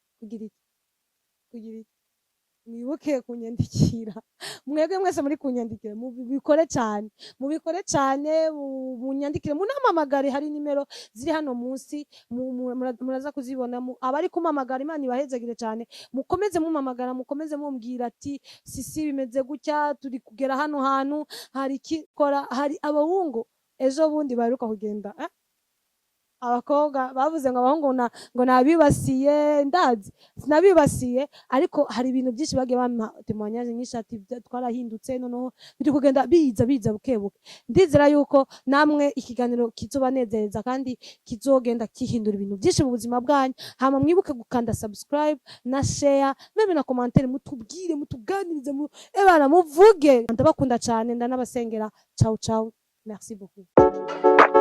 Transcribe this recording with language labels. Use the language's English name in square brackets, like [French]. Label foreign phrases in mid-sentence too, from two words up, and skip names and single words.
[Rundi] mwibuke kunyandikira, mwebwe mwese muri kunyandikira mubikore cane, munyandikire, munampamagare, hari nimero ziri hano munsi, muraza kuzibona, abari kumpamagara Imana ibahezagire cane, mukomeze mumpamagara, mukomeze mumbwira ati Sisi bimeze gutya, turi kugera hano hantu, hari ikikora. Hari abahungu ejo bundi baheruka kugenda, abakobwa bavuze ngo abahungu ngo nabibasiye, ndazi sinabibasiye, ariko hari ibintu byinshi bagiye bampa témoignage nyinshi ati twarahindutse, noneho biri kugenda biza bukebuke. Ndizera yuko namwe ikiganiro kizobanezereza kandi kizogenda kihindura ibintu byinshi mu buzima bwanyu. Hama mwibuke gukanda subscribe na share, meme na commentaire, mutubwire, mutuganirize, muvuge. Ndabakunda cyane, ndanabasengera. [Italian] Ciao ciao, [French] merci beaucoup.